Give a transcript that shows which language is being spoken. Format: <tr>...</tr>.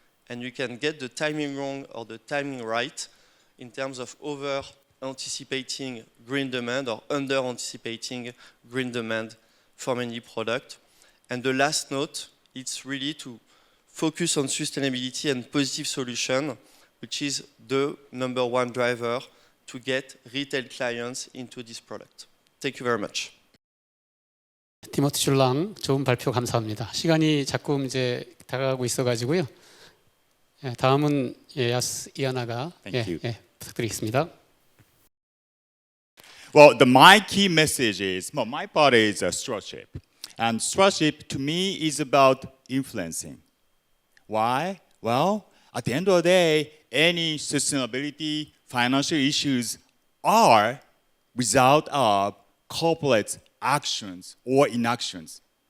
<en>And you can get the timing wrong or the timing right in terms of over-anticipating green demand or under-anticipating green demand for many products. And the last note, it's really to focus on sustainability and positive solution, which is the number one driver to get retail clients into this product. Thank you very much.</en> <ko>티모티 줄랑 좋은 발표 감사합니다. 시간이 자꾸 이제 다가가고 있어가지고요. 다음은 이하나가 부탁드리겠습니다.</ko> <en>Well, my key message is, my part is stewardship. And stewardship to me is about influencing. Why? Well, at the end of the day, any sustainability financial issues are result of corporate actions or inactions.</en>